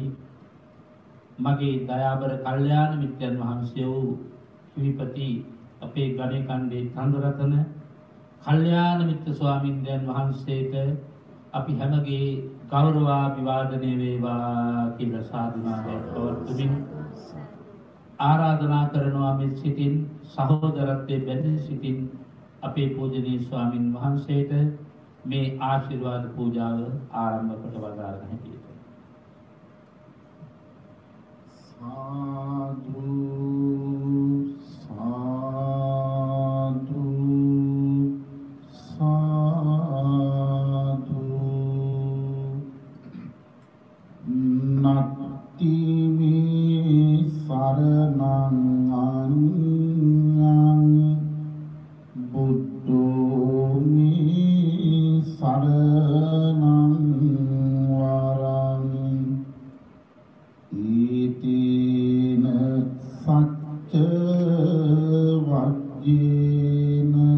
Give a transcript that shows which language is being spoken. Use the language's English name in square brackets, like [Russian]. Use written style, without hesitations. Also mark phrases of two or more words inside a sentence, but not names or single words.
[Sinhala] මගේ දයාබර කල්යාණ මිත්‍රයන් වහන්සේ වූ කිවිපති අපේ ගණේකණ්ඩේ චන්ද්‍රරතන කල්යාණ මිත්‍ර ස්වාමින්දයන් වහන්සේට අපි හැමගේ ගෞරවාභිවාදනය වේවා කියලා සාදුනාදයක් පවත්වමින් ආරාධනා කරනවා මේ සිටින් සහෝදරත්වයේ බැඳී සිටින් අපේ පූජනීය ස්වාමින් වහන්සේට මේ ආශිර්වාද පූජාව ආරම්භ කොට වදාරන හැටියට. සාදු සාදු සාදු [Pali] නත්ති මේ සරණං අඤ්ඤං බුද්ධෝ මේ සරණං වරං ඊතින සච්ච වජ්ජේන